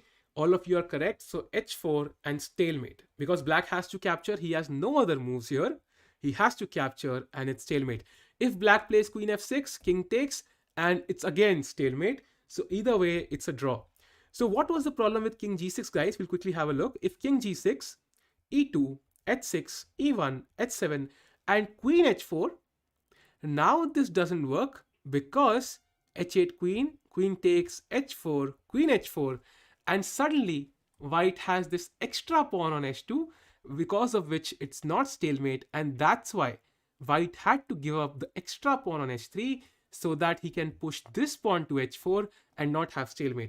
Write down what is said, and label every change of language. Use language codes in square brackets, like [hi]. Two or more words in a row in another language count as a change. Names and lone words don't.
[en] All of you are correct. So h4 and stalemate. Because black has to capture, he has no other moves here. He has to capture and it's stalemate. If black plays queen f6, king takes, and it's again stalemate. So either way, it's a draw. So what was the problem with king g6, guys? We'll quickly have a look. If king g6, e2, h6, e1, h7, and queen h4, now this doesn't work because h8 queen, queen takes h4, queen h4, and suddenly white has this extra pawn on h2, because of which it's not stalemate, and that's why white had to give up the extra pawn on h3 so that he can push this pawn to h4 and not have stalemate.